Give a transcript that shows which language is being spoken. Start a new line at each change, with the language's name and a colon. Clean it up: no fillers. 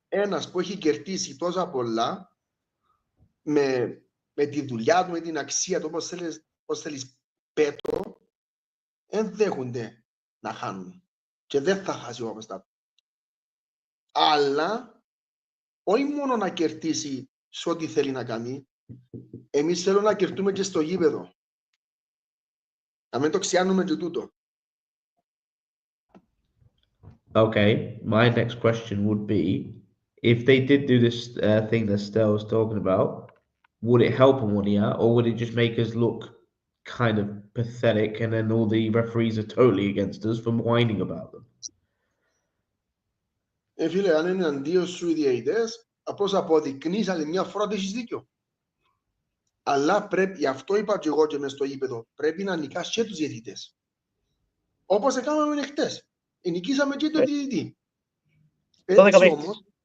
Greek: Ένας που έχει κερδίσει τόσα πολλά με τη δουλειά του, με την αξία του, όπως θέλεις Πέτρο, δεν δέχονται να χάνουν. Και δεν θα χάσει ο Παπασταύρου. Αλλά όχι μόνο να κερδίσει σε ό,τι θέλει να κάνει, εμείς θέλουμε να κερδούμε και στο γήπεδο. Να μην το ξιάνουμε και τούτο.
English: Okay, my next question would be, if they did do this thing that Stel was talking about, would it help Omonia, or would it just make us look kind of pathetic and then all the referees are totally against us from whining about them?
Greek: Φίλε, αν είναι αντίο σου οι διαιτητές, απλώς αποδεικνύεις άλλη μια φορά ότι έχεις δίκιο. Αλλά πρέπει, γι' αυτό είπα και εγώ και μες στο γήπεδο, πρέπει να νικάς και τους διαιτητές. Όπως έκαναμε χτες. Νικήσαμε και τον διαιτητή. Έτσι όμως,